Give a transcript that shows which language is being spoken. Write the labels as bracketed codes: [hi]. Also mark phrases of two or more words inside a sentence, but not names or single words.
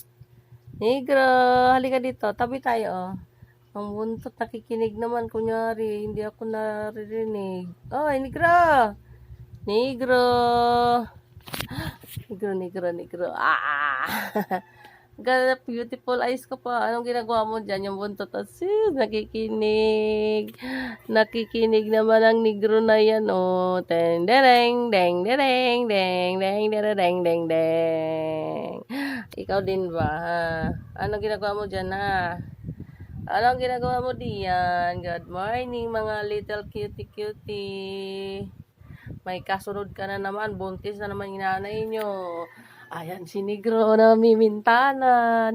[tl] Negro, halika dito. Tabi tayo, oh. Ang buntot, nakikinig naman. Kunyari, hindi ako naririnig. Oh, Negro. Negro. Negro, Negro, Negro. Ah! Ganda, [en] beautiful eyes [tl] ko pa. Anong ginagawa mo dyan? Yung buntot. Asis, nakikinig. Nakikinig naman ang negro na yan. Oh. Deng, dereng, deng, dereng, deng, deng, dereng, deng, deng. Ikaw din ba, ha? Anong ginagawa mo dyan, ha? Anong ginagawa mo diyan? [en] Good morning, mga little cutie-cutie. [tl] May kasunod ka na naman. Buntis na naman inanay nyo. Ayan si Negro na mimintana.